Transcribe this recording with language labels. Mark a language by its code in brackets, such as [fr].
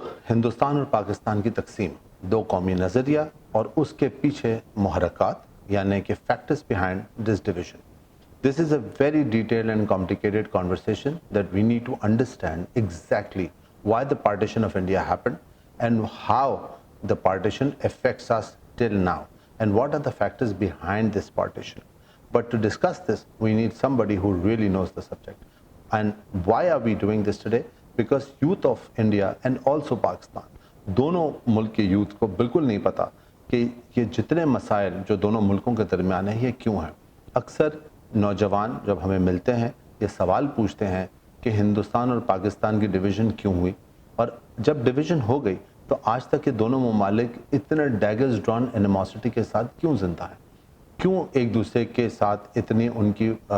[ur] ہندوستان اور پاکستان کی تقسیم 2 قومی نظریہ اور اس کے پیچھے محرکات یعنی کہ factors behind this division. [en] This is a very detailed and complicated conversation that we need to understand exactly why the partition of India happened and how the partition affects us till now and what are the factors behind this partition. But to discuss this, we need somebody who really knows the subject. And why are we doing this today? Because youth of India and also Pakistan, [ur] دونوں ملک کے youth کو بالکل نہیں پتا کہ یہ جتنے مسائل جو دونوں ملکوں کے درمیان ہیں یہ کیوں ہیں۔ اکثر نوجوان جب ہمیں ملتے ہیں یہ سوال پوچھتے ہیں کہ ہندوستان اور پاکستان کی ڈویژن کیوں ہوئی، اور جب ڈویژن ہو گئی تو آج تک یہ دونوں ممالک اتنے ڈیگرز ڈرون اینیموسٹی کے ساتھ کیوں زندہ ہیں، کیوں ایک دوسرے کے ساتھ اتنی ان کی